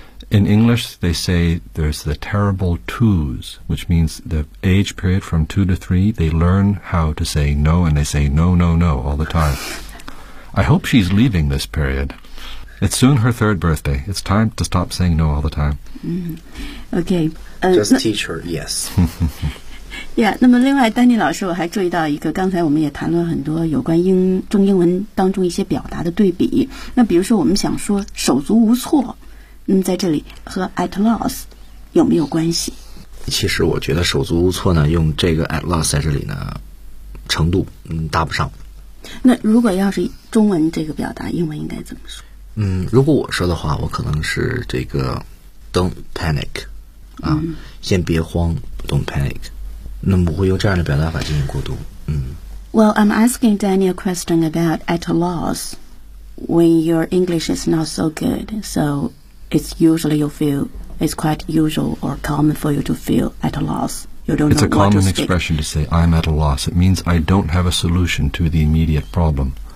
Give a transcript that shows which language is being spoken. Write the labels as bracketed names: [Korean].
[English] In English, they say there's the terrible twos, which means the age period from 2 to 3, they learn how to say no, and they say no, no, no all the time. I hope she's leaving this period. It's soon her 3rd birthday. It's time to stop saying no all the time. Okay. Just teach her, yes. [Chinese] Yeah, 那么另外丹尼老师我还注意到一个，刚才我们也谈论很多有关中英文当中一些表达的对比。那比如说我们想说手足无措，在这里和 at loss 有没有关系？其实我觉得手足无措呢，用这个 at loss 在这里呢，程度搭不上。那如果要是中文这个表达，英文应该怎么说？如果我说的话，我可能是这个 [English] don't panic [Chinese] 啊，先别慌 ，don't panic。那么我会用这样的表达法进行过渡。 [English] Well, I'm asking Danny a question about at a loss when your English is not so good, so it's usually you feel it's quite usual or common for you to feel at a loss. You don't. It's a common expression to say I'm at a loss. It means I don't have a solution to the immediate problem.